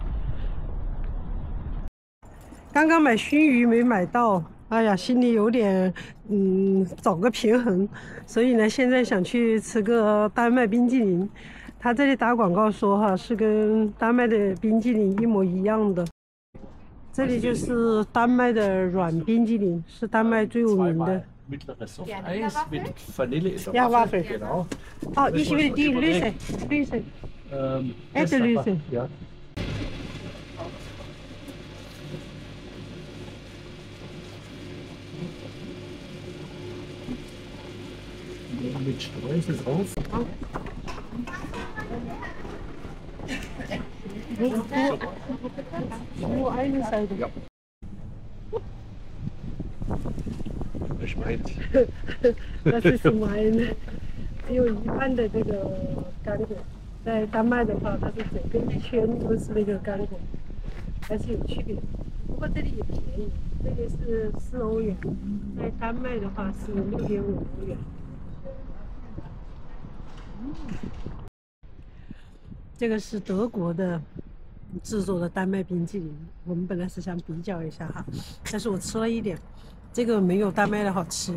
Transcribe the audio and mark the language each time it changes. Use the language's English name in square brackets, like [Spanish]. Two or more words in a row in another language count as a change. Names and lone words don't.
[Chinese] 刚刚买熏鱼没买到，哎呀，心里有点找个平衡，所以呢，现在想去吃个丹麦冰激凌。他这里打广告说哈，是跟丹麦的冰激凌一模一样的。这里就是丹麦的软冰激凌，是丹麦最有名的。 [German] Ja, Waffel. Genau. Oh, ich will die Lüse. Lüse. Echte Lüse. Ja. Mit Streusel drauf. Nur eine Seite. Ja. Das ist meins. Das ist meine. [Chinese] 只有一半的这个干果，在丹麦的话，它是整个一圈都是那个干果，还是有区别。不过这里也便宜，这里是4欧元，在丹麦的话是6.5欧元。这个是德国的制作的丹麦冰淇淋，我们本来是想比较一下哈，但是我吃了一点，这个没有丹麦的好吃。